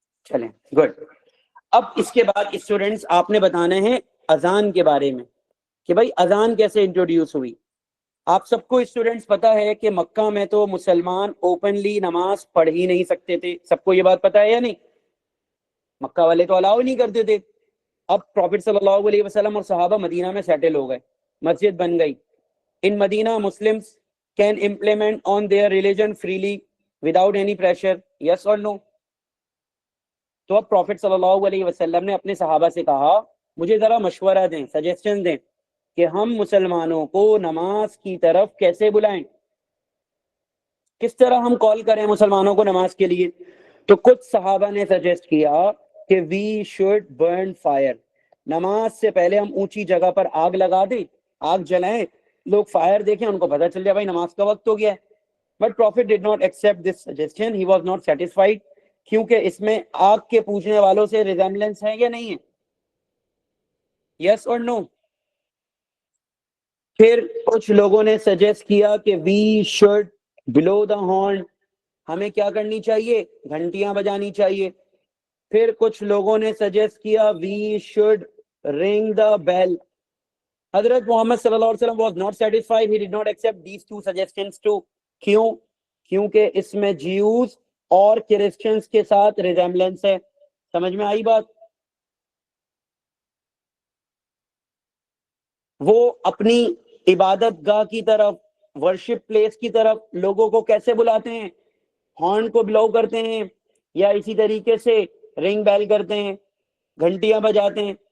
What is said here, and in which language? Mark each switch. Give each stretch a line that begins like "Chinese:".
Urdu: چلیں گڈ. اب اس کے بعد اسٹوڈنٹس آپ نے بتانا ہے اذان کے بارے میں کہ بھائی اذان کیسے انٹروڈیوس ہوئی. آپ سب کو اسٹوڈنٹس پتا ہے کہ مکہ میں تو مسلمان اوپنلی نماز پڑھ ہی نہیں سکتے تھے. سب کو یہ بات پتا ہے یا نہیں؟ مکہ والے تو الاؤ نہیں کرتے تھے. اب پروفٹ صلی اللہ علیہ وسلم اور صحابہ مدینہ میں سیٹل ہو گئے, مسجد بن گئی.
English: In Medina Muslims can implement on their religion freely without any pressure, yes or no?
Urdu: تو اب پروفٹ صلی اللہ علیہ وسلم نے اپنے صحابہ سے کہا مجھے ذرا مشورہ دیں, سجیشن دیں کہ ہم مسلمانوں کو نماز کی طرف کیسے بلائیں, کس طرح ہم کال کریں مسلمانوں کو نماز کے لیے. تو کچھ صحابہ نے سجیسٹ کیا کہ
English: we should burn fire,
Urdu: نماز سے پہلے ہم اونچی جگہ پر آگ لگا دیں, آگ جلائیں, لوگ فائر دیکھیں, ان کو پتہ چل جائے بھائی نماز کا وقت ہو گیا ہے.
English: but prophet did not accept this suggestion, he was not satisfied,
Urdu: کیونکہ اس میں آگ کے پوجنے والوں سے ریزیمبلنس ہے یا نہیں ہے, یس اور نو؟ پھر کچھ لوگوں نے سجیسٹ کیا کہ
English: we should blow the horn,
Urdu: ہمیں کیا کرنی چاہیے, گھنٹیاں بجانی چاہیے. پھر کچھ لوگوں نے سجیسٹ کیا
English: We should ring the bell. حضرت Muhammad صلی اللہ علیہ وسلم was not satisfied, he did not accept these two suggestions too.
Urdu: کیوں؟ کیونکہ اس میں جیوز اور کرسچنز کے ساتھ ریزیمبلنس ہے. سمجھ میں آئی بات؟ وہ اپنی عبادت گاہ کی طرف, ورشپ پلیس کی طرف لوگوں کو کیسے بلاتے ہیں, ہارن کو بلو کرتے ہیں, یا اسی طریقے سے رنگ بیل کرتے ہیں, گھنٹیاں بجاتے ہیں.